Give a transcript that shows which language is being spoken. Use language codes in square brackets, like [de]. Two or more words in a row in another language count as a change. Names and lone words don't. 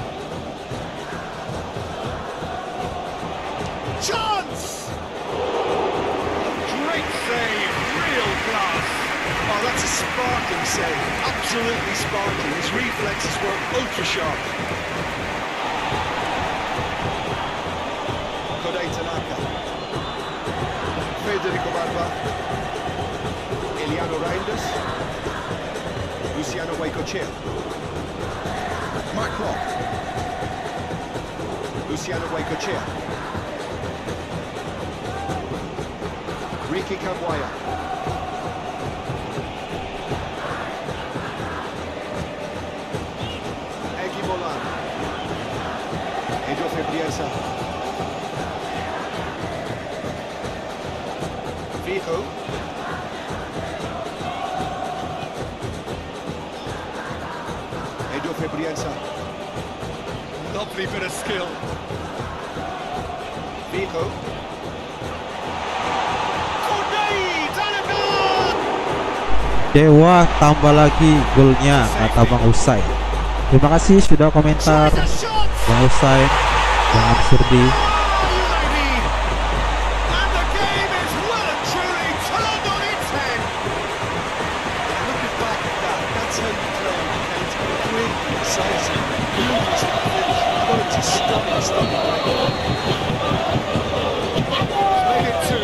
[en] Chance! Great save, real class. Oh, that's a sparkling save. Absolutely sparkling. His reflexes were ultra sharp. Kodai Tanaka. Federico Barba. Eliano Reinders. Luciano Wacochea. Mark Rock. Luciano Wacochea. Ricky Camboya. Egi Molan. Edo Febrienza. Vigo. Edo Febrienza. Lovely bit of skill. Vigo. [id] Dewa tambah lagi golnya, kata Bang Usain. Terima kasih sudah komentar Bang Usain, Bang Absurdi. [en] And the game is well and truly turned on its head. Looking back at that, that's how you play on defence. Quick, decisive, ruthless to the finish. You've got it to stop and stop it right. Made it two.